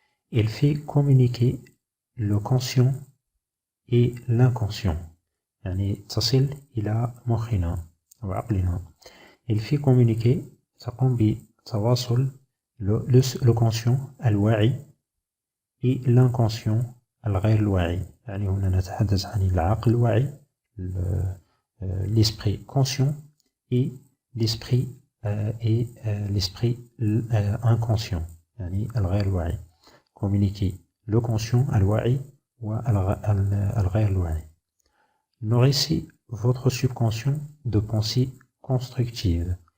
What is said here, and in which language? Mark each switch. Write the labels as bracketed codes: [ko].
[fr] Il fait communiquer le conscient et l'inconscient، [ar] يعني تصل إلى مخنا وعقلنا. [fr] Il fait communiquer، [ar] تقوم بتواصل [fr] le conscient الواعي et l'inconscient [ar] الغير الواعي. يعني هنا نتحدث عن العقل الواعي، [fr] l'esprit conscient et l'esprit inconscient، [ar] يعني الغير الواعي. [fr] Communiquer le conscient الواعي [ar] والغير الواعي. [fr] Nourrissez votre subconscient de pensées constructives.